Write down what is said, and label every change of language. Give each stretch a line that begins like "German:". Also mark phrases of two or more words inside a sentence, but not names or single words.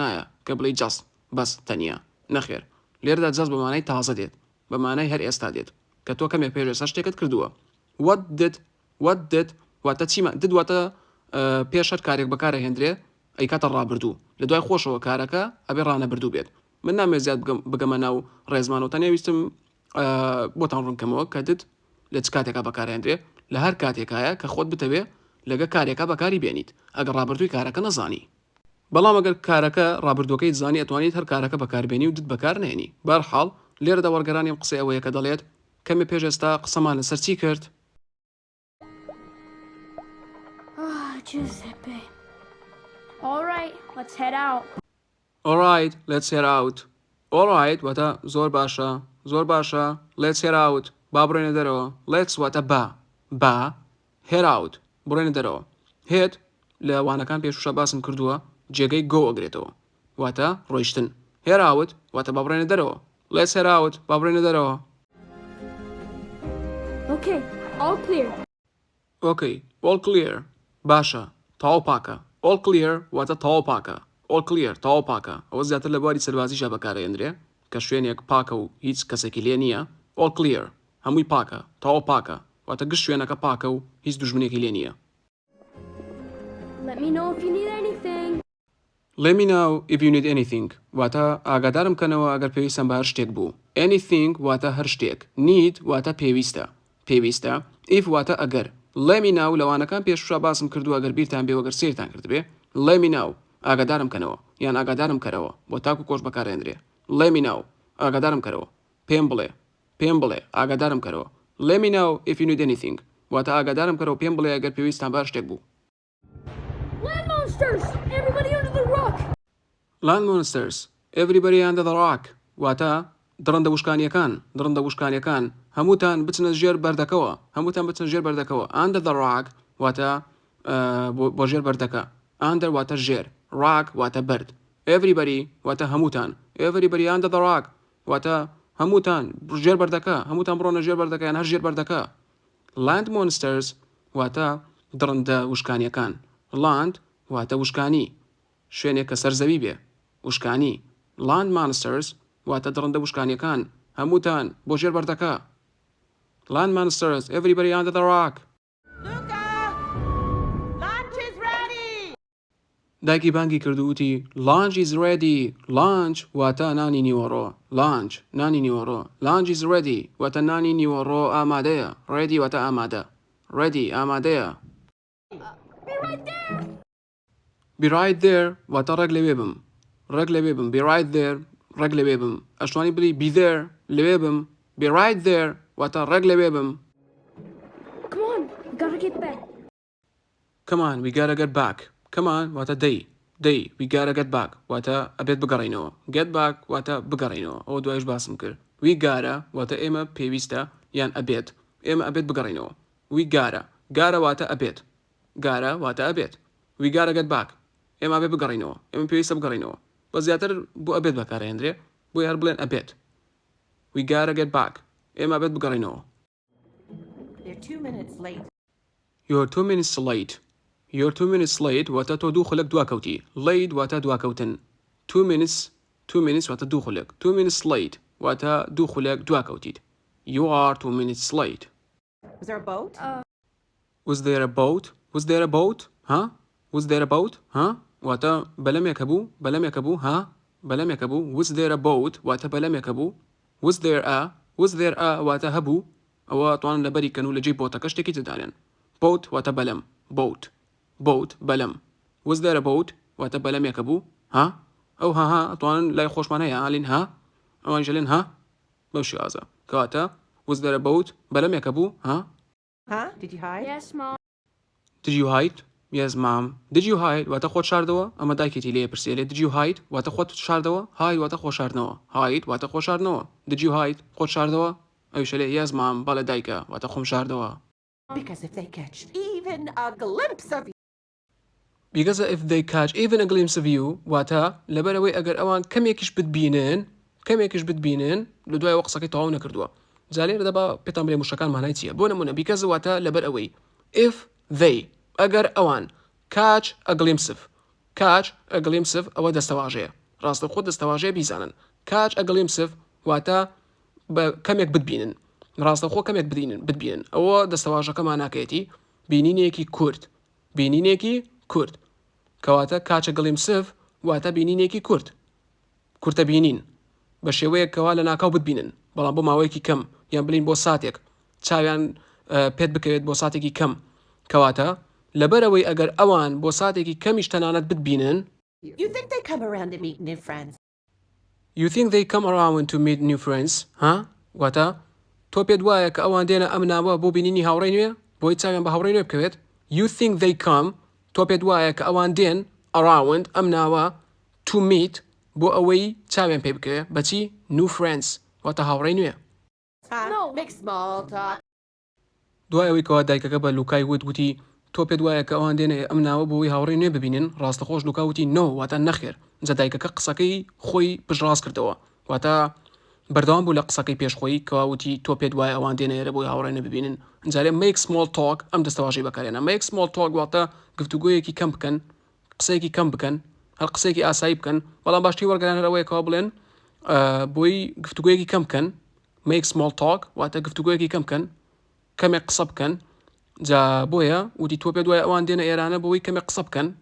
Central Kurdish: نایە کە بڵێ جەست بەس تەنیا نەخێر لێرەدا جەست بەمانەی تازە دێت بەمانەی هەر ئێستا دێت کە تۆ کەمێک پێش ئێستا شتێکت کردووە
English: what did
Central Kurdish: واتە چیمە did واتە پێش هەر کارێک بەکارە هێندرێ ئەی کاتە ڕابردوو لە دوای خۆشەوە کارەکە ئەبێ ڕانەبردوو بێت من نامێ زیاد بگەمە ناو ڕێزمانەوە تەنیا ویستم بۆتان ڕوونکەمەوە کە دت لە چ کاتێکا بەکارهێنرێ لە هەر کاتێکایە کە خۆت بتەوێ لەگە کارێکا بەکاری بێنیت ئەگەر ڕابردووی کارەکە نەزانی بەڵام ئەگەر کارەکە ڕابردوەکەی زانی ئەتوانیت هەر کارەکە بەکاربێنی و دت بەکار نێنی بەرحاڵ لێرەدا وەرگەرانی قسە ئەوەیە کە دەڵێت کەمێ پێش ئێستا قسەمان لەسەر چی کرد Giuseppe.
English: All right, let's head out. Alright, let's head out. Alright,
Central Kurdish: واتە زۆر باشە.
English: Let's head out.
Central Kurdish: با بڕێنە دەرەوە. Let's واتە با
English: head out.
Central Kurdish: بڕێنە دەرەوە. Head لە وانەکان پێشوشە باسم کردووە جێگەی go ئەگرێتەوە. واتە ڕۆیشتن.
English: Head out
Central Kurdish: واتە با بڕێنە دەرەوە.
English: Let's head out.
Central Kurdish: با بڕێنە دەرەوە.
English: Okay, all clear. Okay, all clear.
Central Kurdish: باشە. تاو پاکە.
English: All clear
Central Kurdish: واتە تاو پاکە.
English: All clear
Central Kurdish: تاو پاکە. ئەوە زیاتر لە بواری سەربازیشە بەکارهێنرێ کە شوێنێک پاکە و هیچ کەسێکی لێ نییە.
English: All clear
Central Kurdish: هەمووی پاکە. تاو پاکە. واتە گشت شوێنەکە پاکە و هیچ دوژمنێکی لێ نییە.
English: Let me know if you need anything. Let me know if you need anything.
Central Kurdish: واتە ئاگادارم کەنەوە ئەگەر پێویستم بە هەر شتێک بوو. Anything واتە هەر شتێک. Need واتە پێویستە. If واتە ئەگەر.
English: Let me know
Central Kurdish: لەوانەکان پێشوشە باسم کردو ئەگەر بیرتان بێ وەگەر سیرتان کردبێ.
English: Let me know
Central Kurdish: ئاگادارم کەنەوە یان ئاگادارم کەرەوە بۆ تاکو کۆش بەکارهێنرێ.
English: Let me know
Central Kurdish: ئاگادارم کەرەوە. پێم بڵێ ئاگادارم کەرەوە.
English: Let me know if you need anything.
Central Kurdish: واتە ئاگادارم کەرەوە پێم بڵێ ئەگەر پێویستان بە هەر شتێک بوو.
English: Land monsters! Everybody under the rock! Land monsters. Everybody under the rock.
Central Kurdish: واتە درەندە وشکانیەکان هەمووتان بچنە ژێر بەردەکەوە.
English: Under the rock
Central Kurdish: واتە بۆ ژێر بەردەکە. Under واتە ژێر. Rock واتە بەرد. Everybody واتە هەمووتان.
English: Everybody under the rock
Central Kurdish: واتە هەمووتان ژێر بەردەکە. هەمووتان بڕۆنە ژێر بەردەکە یان هەر ژێر بەردەکە.
English: Land monsters
Central Kurdish: واتە درەندە وشکانیەکان. Land واتە وشکانی. شوێنێک کە سەرزەوی بێ. وشکانی.
English: Land monsters
Central Kurdish: واتە درەندە وشکانیەکان هەمووتان بۆ ژێر بەردەکە.
English: Land monsters, everybody under the rock. Luca! Lunch is ready!
Central Kurdish: دایکی بانگی کردو وتی
English: Lunch is ready.
Central Kurdish: Lunch واتە نانی نیوەڕۆ. نانی نیوەڕۆ.
English: Lunch is ready
Central Kurdish: واتە نانی نیوەڕۆ ئامادەیە. Ready واتە ئامادە. Ready ئامادەیە.
English: Be right there! Be right there
Central Kurdish: واتە ڕێک لەوێ بم.
English: Be right there
Central Kurdish: ڕێک لەوێ بم. ئەشتوانی بڵی
English: be there
Central Kurdish: لەوێ بم.
English: Be right there
Central Kurdish: واتە ڕێک لەوێ بم.
English: Come on, we gotta get back. Come on, we gotta get back. Come on
Central Kurdish: واتە دەی.
English: We gotta get back
Central Kurdish: واتە ئەبێت بگەڕینەوە.
English: Get back
Central Kurdish: واتە بگەڕینەوە. ئەو دوایش باسم کرد.
English: We gotta
Central Kurdish: واتە ئێمە پێویستە یان ئەبێت. ئێمە ئەبێت بگەڕینەوە.
English: We gotta
Central Kurdish: واتە ئەبێت. Gotta واتە ئەبێت.
English: We gotta get back.
Central Kurdish: ئێمە ئەبێت بگەڕینەوە. ئێمە پێویستە بگەڕینەوە. بە زیاتر بۆ ئەبێت بەکارهێنرێ بۆ هەر بڵێن ئەبێت.
English: We gotta get back.
Central Kurdish: ئێمە ئەبێت بگەڕینەوە.
English: They're 2 minutes late. You're 2 minutes late. You're 2 minutes late واتە
Central Kurdish: تۆ دوو خولەک دواکەوتی. Late واتە دواکەوتن.
English: 2 minutes
Central Kurdish: واتە دوو خولەک.
English: 2 minutes late
Central Kurdish: واتە دوو خولەک دواکەوتیت.
English: You are 2 minutes late. Was there a boat? Was there a boat? Was there a boat? ها؟ Was there a boat?
Central Kurdish: ها؟ واتە بەلەمێک هەبوو. ها؟ بەلەمێک هەبوو.
English: Was there a boat
Central Kurdish: واتە بەلەمێک هەبوو.
English: Was there a
Central Kurdish: واتە هەبوو. ئەوە توانن لەبەری کەن و لەجێی بۆتەکە شتێکی تدانێن. Boat واتە بەلەم. Boat بەلەم.
English: Was there a boat
Central Kurdish: واتە بەلەمێک هەبوو. ها؟ ئەو ها توانن لای خۆشمان هەیە ئالین ها؟ ئەوان ژەلێن ها؟ بەو شێوازە. کەواتە
English: Was there a boat
Central Kurdish: بەلەمێک هەبوو. ها؟
English: Huh? Did you hide? Yes, Mom. Did you hide? Yes, Mom. Did you hide واتە
Central Kurdish: خۆت شاردەوە. ئەمە دایکێتی لێ پرسیێ.
English: Did you hide
Central Kurdish: واتە خۆت شاردەوە. Hide واتە خۆ شاردنەوە. Hide واتە خۆ شاردنەوە.
English: Did you hide
Central Kurdish: خۆت شاردەوە. ئەویشە لێ
English: Yes, Mom.
Central Kurdish: بەڵێ دایکە واتە خۆم شاردەوە.
English: Because if they catch even a glimpse of you, Because if they catch even a glimpse of you
Central Kurdish: واتە لەبەرەوەی ئەگەر ئەوان کەمێکیش بتبینن لە دوای وەقسەکەی تەواو نەکردووە. جا لێرە دەبا پێتان بڵێ موشەکان مانای چییە؟ بۆ نمونە because واتە لەبەر ئەوەی
English: if they
Central Kurdish: ئەگەر ئەوان
English: catch a glimpse
Central Kurdish: ئەوە دەستەواژەیە ڕاستەخۆ دەستەواژەیە بیزانن
English: catch a glimpse
Central Kurdish: واتە بە کەمێک بتبینن ڕاستەخۆ کەمێک بتبینن ئەوە دەستەواژەکەمان ناکەیەتی بینینێکی کورت کەواتە
English: catch a glimpse
Central Kurdish: واتە بینینێکی کورتە بینین بە شێوەیە کەوا لە ناکاو بتبینن بەڵام بۆ ماوەیەکی کەم یان بڵین بۆ ساتێک چاویان پێت بکەوێت بۆ ساتێکی کەم کەواتە لەبەرەوەی ئەگەر ئەوان بۆ ساتێکی کەمیش تەنانەت بتبینن
English: You think they come around to meet new friends? You think they come around to meet new friends
Central Kurdish: ها واتە تۆ پێت وایە کە ئەوان دێنە ئەم ناوە بۆ بینینی هاوڕێی نوێ بۆی چاویان بە هاوڕێی نوێ بکەوێت
English: You think they come
Central Kurdish: تۆ پێت وایە کە ئەوان دێن around ئەم ناوە
English: to meet
Central Kurdish: بۆ ئەوەی چاویان پێ بکەوێت بەچی
English: new friends
Central Kurdish: واتە هاوڕێی نوێ
English: No. Make small talk.
Central Kurdish: دوای ئەوەی کەوا دایکەکە بە لوکای وتی تۆ پێت وایە کە ئەوان دێنێ ئەم ناوە بۆی هاوڕێی نوێ ببینن ڕاستەخۆش لوکاوتی نۆ واتە نەخێر جا دایکەکە قسەکەی خۆی پشڕاست کردەوە واتە بەردەوام بوو لە قسەکەی پێشخۆی کەواوتی تۆ پێت وایە ئەوان دێنێرە بۆی هاوڕێ نوێ ببینن جارێ
English: make small talk
Central Kurdish: ئەم دەستەواژەی بەکارێنە
English: make small talk
Central Kurdish: واتە گفتوگۆیەکی کەم بکەن قسەیەکی کەم بکەن هەر قسێکی ئاسایی بکەن بەڵام باشتری وەرگێنەرەوەی کەوا بڵێن بۆی گفتوگۆیەکی کەم بکەن
English: make small talk
Central Kurdish: واتە گفتوگۆیەکی کەم بکەن کەمێک قسە بکەن جا بۆیە وتی تۆ پێت وایە ئەوان دێنە ئێرانە بۆی کەمێک قسە بکەن